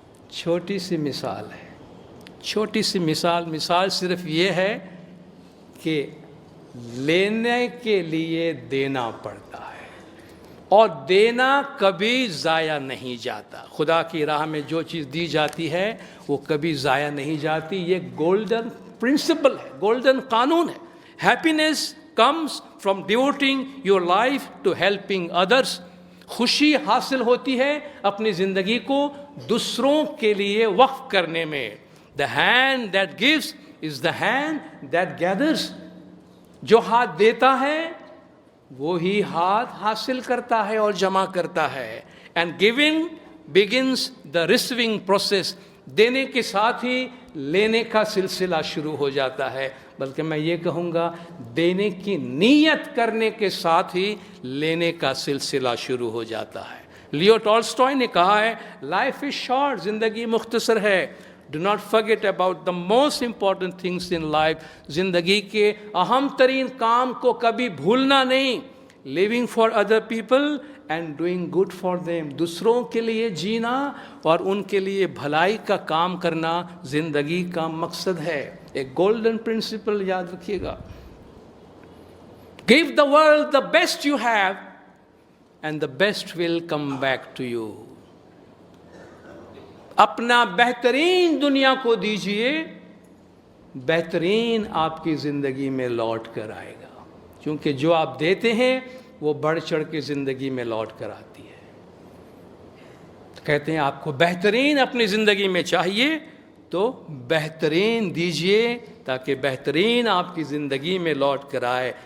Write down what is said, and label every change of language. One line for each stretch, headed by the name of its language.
Urdu: چھوٹی سی مثال ہے, چھوٹی سی مثال صرف یہ ہے کہ لینے کے لیے دینا پڑتا ہے اور دینا کبھی ضائع نہیں جاتا. خدا کی راہ میں جو چیز دی جاتی ہے وہ کبھی ضائع نہیں جاتی. یہ گولڈن پرنسپل ہے, گولڈن قانون ہے.
English: Happiness comes from devoting your life to helping others.
Urdu: خوشی حاصل ہوتی ہے اپنی زندگی کو دوسروں کے لیے وقف کرنے میں.
English: The hand that gives is the hand that gathers.
Urdu: جو ہاتھ دیتا ہے وہی ہاتھ حاصل کرتا ہے اور جمع کرتا ہے.
English: And giving begins the receiving process.
Urdu: دینے کے ساتھ ہی لینے کا سلسلہ شروع ہو جاتا ہے. بلکہ میں یہ کہوں گا دینے کی نیت کرنے کے ساتھ ہی لینے کا سلسلہ شروع ہو جاتا ہے. لیو ٹالسٹوائے نے کہا ہے
English: life is short,
Urdu: زندگی مختصر ہے.
English: Do not forget about the most important things in life.
Urdu: زندگی کے اہم ترین کام کو کبھی بھولنا نہیں.
English: Living for other people and doing good for them.
Urdu: دوسروں کے لیے جینا اور ان کے لیے بھلائی کا کام کرنا زندگی کا مقصد ہے. ایک گولڈن پرنسپل یاد رکھیے گا.
English: Give the world the best you have and the best will come back to you.
Urdu: اپنا بہترین دنیا کو دیجئے، بہترین آپ کی زندگی میں لوٹ کر آئے گا. کیونکہ جو آپ دیتے ہیں وہ بڑھ چڑھ کے زندگی میں لوٹ کر آتی ہے. کہتے ہیں آپ کو بہترین اپنی زندگی میں چاہیے تو بہترین دیجئے تاکہ بہترین آپ کی زندگی میں لوٹ کر آئے.